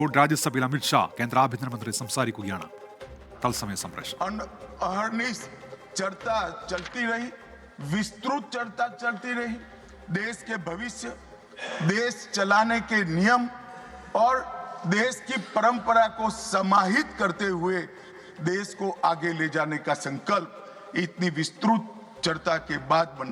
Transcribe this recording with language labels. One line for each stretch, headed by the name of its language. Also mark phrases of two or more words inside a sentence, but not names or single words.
Malayalam: राज्यसभയിൽ അമിത് ഷാ കേന്ദ്ര ആഭ്യന്തരമന്ത്രി സംസാരിക്കുകയാണ്. തത്സമയ സംപ്രേഷണം.
Hindi: चर्चा चलती रही, विस्तृत चर्चा चलती रही. देश के भविष्य, देश चलाने के नियम और देश की परंपरा को समाहित करते हुए देश को आगे ले जाने का संकल्प इतनी विस्तृत चर्चा के बाद बना.